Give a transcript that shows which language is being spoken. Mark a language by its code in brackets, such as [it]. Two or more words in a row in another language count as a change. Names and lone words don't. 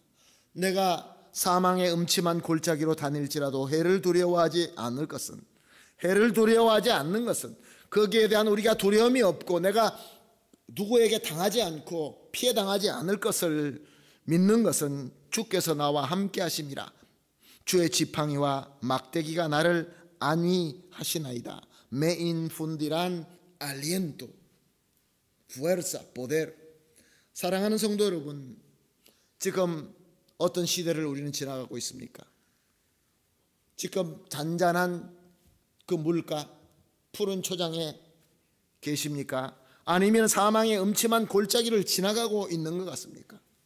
[ko] 내가 사망의 음침한 골짜기로 다닐지라도 해를 두려워하지 않는 것은, 거기에 대한 우리가 두려움이 없고 내가 누구에게 당하지 않고 피해 당하지 않을 것을 믿는 것은 주께서 나와 함께 하심이라. 주의 지팡이와 막대기가 나를 안위하시나이다. [es] Me infundirán aliento, fuerza, poder. [ko] 사랑하는 성도 여러분, 지금 어떤 시대를 우리는 지나가고 있습니까? 지금 잔잔한 그 물가, 푸른 초장에 계십니까? 아니면 사망의 음침한 골짜기를 지나가고 있는 것 같습니까?